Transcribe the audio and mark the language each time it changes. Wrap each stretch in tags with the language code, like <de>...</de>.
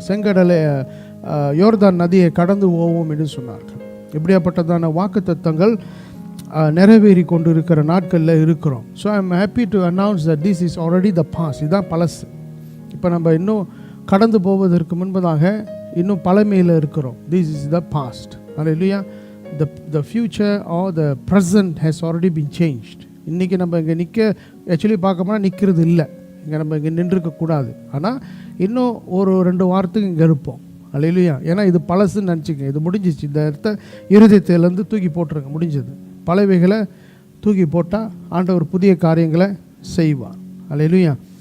<ta>செங்கடலை யோர்தான் நதியை கடந்து போவோம் என்று சொன்னார்கள். இப்படியாப்பட்டதான வாக்குத்தத்தங்கள் நிறைவேறி கொண்டு இருக்கிற நாட்களில் இருக்கிறோம்.</ta> <en>So I am happy to announce that this is already the past.</en> <ta>இதுதான் பழசு. இப்போ நம்ம இன்னும் கடந்து போவதற்கு முன்பதாக இன்னும் பழமையில் இருக்கிறோம்.</ta> <en>This is the past. அல்லேலூயா. the future or the present has already been changed.</en> <ta>இன்றைக்கி நம்ம இங்கே ஆக்சுவலி பார்க்க போனால் நிற்கிறது இல்லை. இங்கே நம்ம இங்கே நின்றுருக்கக்கூடாது. ஆனால் இன்னும் ஒரு 2 வாரத்துக்கு இங்கே இருப்போம். அல்லேலூயா. ஏன்னா இது பழசுன்னு நினச்சிங்க. இது முடிஞ்சிச்சு. இந்த இடத்த இருதயத்திலேருந்து தூக்கி போட்டுருங்க. முடிஞ்சது. பழையவைகளை தூக்கி போட்டால் ஆண்டவர் புதிய காரியங்களை செய்வார். அல்லேலூயா.</ta>